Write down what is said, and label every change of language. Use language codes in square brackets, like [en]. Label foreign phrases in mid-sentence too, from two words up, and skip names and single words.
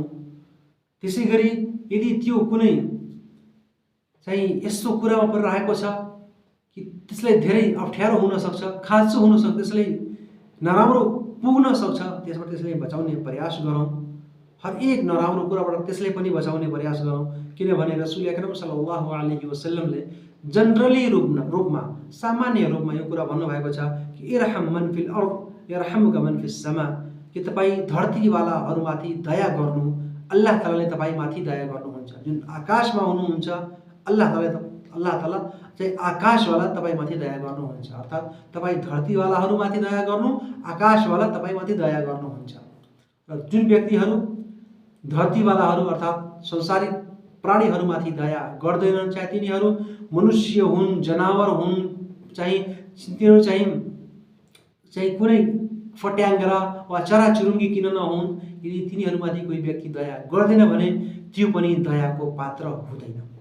[ne] त्यसै गरी यदि त्यो कुनै चाहिँ यस्तो कुरामा परिरहेको छ कि त्यसलाई धेरै अप्ठ्यारो हुन सक्छ, खाँचो हुन सक्छ, त्यसलाई नराम्रो पुग्न सक्छ, त्यसबाट त्यसलाई बचाउने प्रयास गरौँ। हरेक नराम्रो कुराबाट त्यसलाई पनि बचाउने प्रयास गरौँ, किनभने रसूल अकरम [ar] صلى الله عليه وسلم [ne] जनरली रूपमा सामान्य रूपमा यो कुरा भन्नुभएको छ कि [ar] ارحم من في الأرض يرحمك من في السماء, [ne] कि तपाईँ धरतीवालाहरूमाथि दया गर्नु, अल्लाह तालाले तपाईँमाथि दया गर्नुहुन्छ। जुन आकाशमा हुनुहुन्छ अल्लाह ताला चाहिँ आकाशवाला तपाईँमाथि दया गर्नुहुन्छ। अर्थात् तपाईँ धरतीवालाहरूमाथि दया गर्नु, आकाशवाला तपाईँमाथि दया गर्नुहुन्छ। र जुन व्यक्तिहरू धरतीवालाहरू अर्थात् संसारिक प्राणीहरूमाथि दया गर्दैनन्, चाहे तिनीहरू मनुष्य हुन्, जनावर हुन्, चाहे तिनीहरू चाहिँ कुनै फट्याङ्ग्रा वा चराचुरुङ्गी किन नहुन्, यदि तिनीहरूमाथि कोही व्यक्ति दया गर्दैन भने त्यो पनि दयाको पात्र हुँदैन।